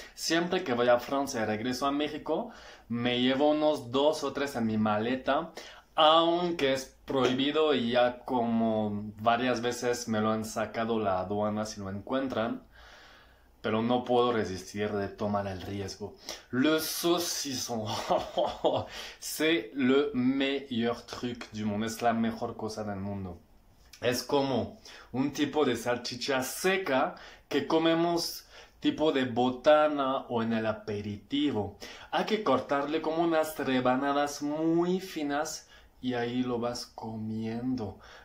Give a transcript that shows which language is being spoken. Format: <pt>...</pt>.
<es>Siempre que voy a Francia y regreso a México, me llevo unos 2 o 3 en mi maleta, aunque es prohibido y ya como varias veces me lo han sacado la aduana si lo encuentran. Pero no puedo resistir de tomar el riesgo.</es> <fr>Le saucisson, c'est le meilleur truc du monde.</fr> <es>Es la mejor cosa del mundo. Es como un tipo de salchicha seca que comemos tipo de botana o en el aperitivo. Hay que cortarle como unas rebanadas muy finas y ahí lo vas comiendo.</es>